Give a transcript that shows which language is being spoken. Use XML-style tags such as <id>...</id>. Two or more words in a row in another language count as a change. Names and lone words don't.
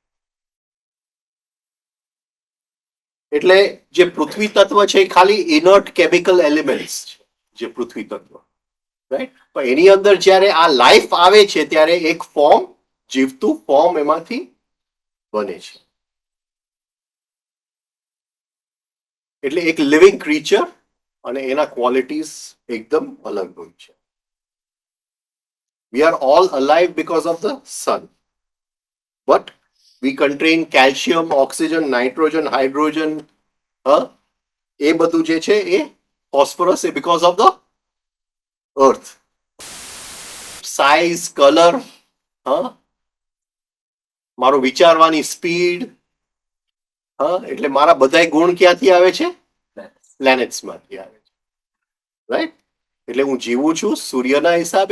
<gu>એટલે જે પૃથ્વી તત્વ છે એ ખાલી</gu> <en>inert chemical elements</en> <gu>છે, જે પૃથ્વી તત્વ, રાઈટ. પણ એની અંદર જ્યારે આ લાઈફ આવે છે ત્યારે એક ફોર્મ, જીવતું ફોર્મ એમાંથી બને છે. એટલે એક</gu> <en>living creature</en> <gu>અને એના ક્વોલિટીઝ એકદમ અલગ હોય છે.</gu> <en>We are all alive because of the sun, but we contain calcium, oxygen, nitrogen, hydrogen,</en> <gu>એ બધું જે છે એ ફોસ્ફરસ એ</gu> <en>because of the earth.</en> <gu>સાઇઝ, કલર, મારો વિચારવાની સ્પીડ, એટલે મારા બધાય ગુણ ક્યાંથી આવે છે? પ્લેનેટ્સ માંથી આવે છે, રાઈટ. એટલે હું જીવું છું સૂર્યના હિસાબે.</gu>